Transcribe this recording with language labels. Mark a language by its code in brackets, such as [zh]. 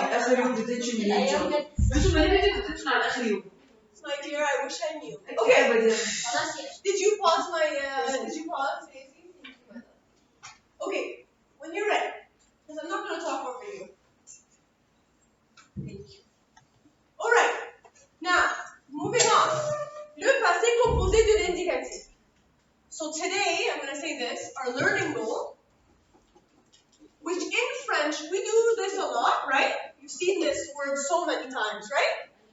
[ar] آخر يوم detention اللي جاي. أنتوا ما نبي detention على آخر يوم. [en] My dear, I wish I knew. Okay. Did you pause my, did you pause, Daisy? Okay. When you're ready. Because I'm not going to talk over you. Thank you. Alright. Now, moving on. [fr] Le passé composé de l'indicatif. [en] So today, I'm going to say this, our learning goal, which in French, we do this a lot, right? You've seen this word so many times, right?